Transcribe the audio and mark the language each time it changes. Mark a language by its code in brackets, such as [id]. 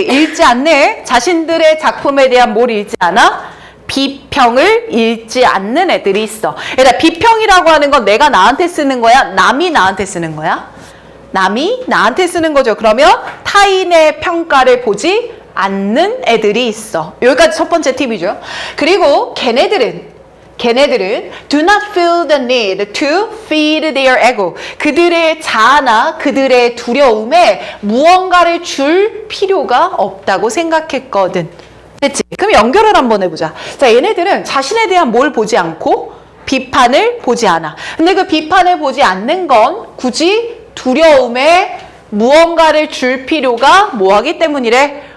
[ko] 읽지 않네. 자신들의 작품에 대한 뭘 읽지 않아? 비평을 읽지 않는 애들이 있어. 얘들아, 비평이라고 하는 건 내가 나한테 쓰는 거야? 남이 나한테 쓰는 거야? 남이 나한테 쓰는 거죠. 그러면 타인의 평가를 보지 않는 애들이 있어. 여기까지 첫 번째 팁이죠. 그리고 걔네들은 [en] do not feel the need to feed their ego. [ko] 그들의 자아나 그들의 두려움에 무언가를 줄 필요가 없다고 생각했거든. 됐지? 그럼 연결을 한번 해보자. 자, 얘네들은 자신에 대한 뭘 보지 않고 비판을 보지 않아. 근데 그 비판을 보지 않는 건 굳이 두려움에 무언가를 줄 필요가 뭐하기 때문이래?